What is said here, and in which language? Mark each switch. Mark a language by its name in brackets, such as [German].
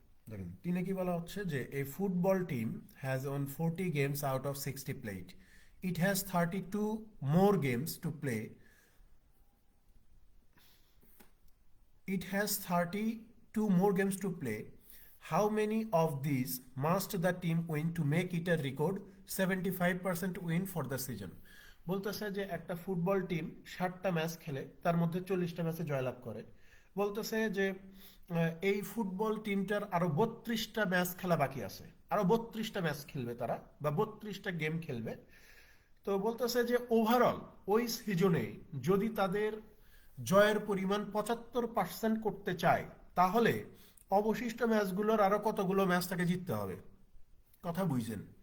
[Bangla] দেখেন 3-এ কি বলা হচ্ছে যে [English] A football team has won 40 games out of 60 played, it has 32 more games to play, it has 32 more games to play. How many of these must the team win to make it a record 75% win for the season? [Bangla] বলতেছে যে একটা football team 60টা match খেলে, তার মধ্যে 40টা ম্যাচে জয়লাভ করে। বলতেছে যে এই ফুটবল টিমটার আরো 32টা ম্যাচ খেলা বাকি আছে, আরো 32টা ম্যাচ খেলবে তারা, বা 32টা গেম খেলবে। তো বলতেছে যে ওভারঅল ওই সিজনে যদি তাদের জয়ের পরিমাণ 75% করতে চায়, তাহলে অবশিষ্ট ম্যাচগুলোর আরো কতগুলো ম্যাচ তাকে জিততে হবে। কথা বুঝছেন?